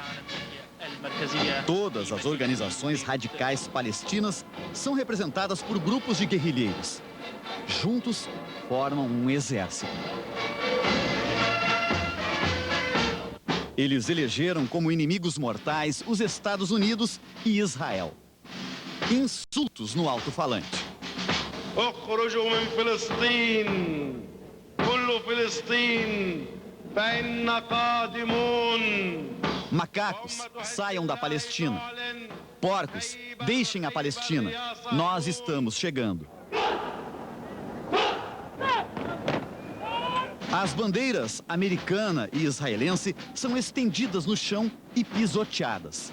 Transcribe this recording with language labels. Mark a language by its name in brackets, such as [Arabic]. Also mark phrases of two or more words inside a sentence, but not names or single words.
[Portuguese] Todas as organizações radicais palestinas são representadas por grupos de guerrilheiros. Juntos, formam um exército. Eles elegeram como inimigos mortais os Estados Unidos e Israel. Insultos no alto-falante. [Arabic] اخرجوا من فلسطين كل فلسطين فإن قادمون. [Portuguese] Macacos, saiam da Palestina. Porcos, deixem a Palestina. Nós estamos chegando. As bandeiras americana e israelense são estendidas no chão e pisoteadas.